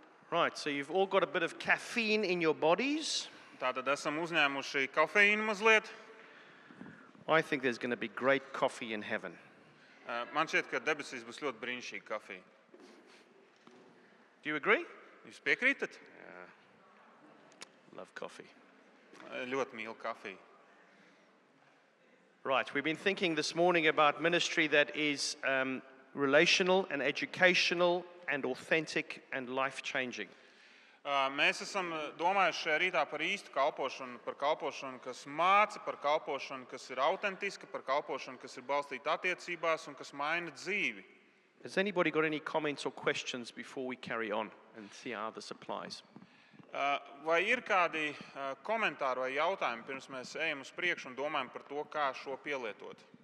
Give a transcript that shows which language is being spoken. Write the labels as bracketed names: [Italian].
[English] Right, so you've all got a bit of caffeine in your bodies. [Latvian] Tātad esam uzņēmuši kafeīnu mazliet. [English] I think there's going to be great coffee in heaven. [Latvian] Man šķiet, ka debesīs būs ļoti brīnišķīga kafija. [English] Do you agree? [Latvian] Jūs piekrītat? [English] Love coffee. [Latvian] Ļoti mīlu kafiju. [English] Right, we've been thinking this morning about ministry that is relational and educational and authentic and life-changing. [Latvian] Mēs esam domājuši šajā rītā par īstu kalpošanu, par kalpošanu, kas māca, par kalpošanu, kas ir autentiska, par kalpošanu, kas ir balstīta attiecībās un kas maina dzīvi. [English] Has anybody got any comments or questions before we carry on and see how this applies? [Latvian] Vai ir kādi komentāri vai jautājumi, pirms mēs ejam uz priekšu un domājam par to, kā šo pielietot?